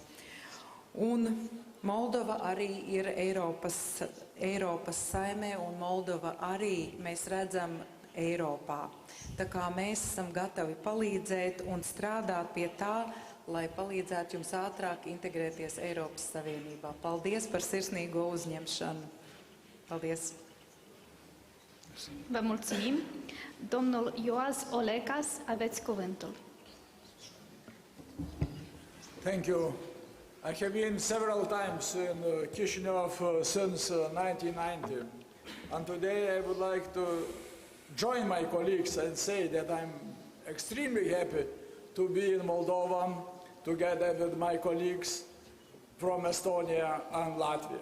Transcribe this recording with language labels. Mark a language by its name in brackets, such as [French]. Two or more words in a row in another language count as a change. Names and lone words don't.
[Latvian] Un Moldova arī ir Eiropas saimē, un Moldova arī mēs redzam Eiropā. Tā kā mēs esam gatavi palīdzēt un strādāt pie tā, lai palīdzētu jums ātrāk integrēties Eiropas Savienībā. Paldies par sirsnīgo uzņemšanu. Paldies. [Romanian] Vă mulțumim. Domnul Ioaz Olecas, aveți cuvântul. [English] Thank you. I have been several times in Chisinau since 1990, and today I would like to join my colleagues and say that I'm extremely happy to be in Moldova together with my colleagues from Estonia and Latvia.